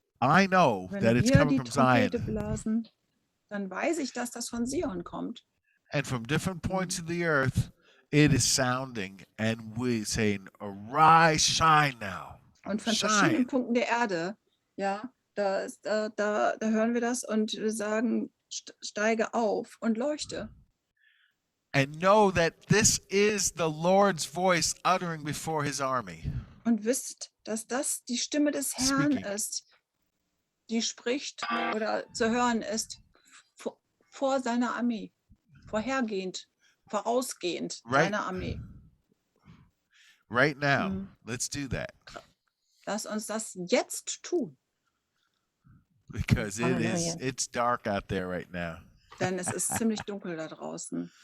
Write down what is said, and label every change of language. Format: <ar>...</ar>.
<en>I know that it's coming from Zion.</en> <de>Blasen, dann weiß ich, dass das von Zion kommt.</de> <en>And from different points of the earth, it is sounding, and we saying, arise, shine now.</en> <de>Und von verschiedenen Punkten der Erde, ja, da hören wir das und wir sagen, steige auf und leuchte.</de> <en>And know that this is the Lord's voice uttering before his army.</en> <de>Und wisst, dass das die Stimme des Herrn ist, die spricht oder zu hören ist vor seiner Armee, vorhergehend, vorausgehend seiner Armee.</de> <en>Right now, let's do that.</en> <de>Lass uns das jetzt tun.</de> <en>Because it's dark out there right now.</en> <de>Denn es ist ziemlich dunkel da draußen.</de>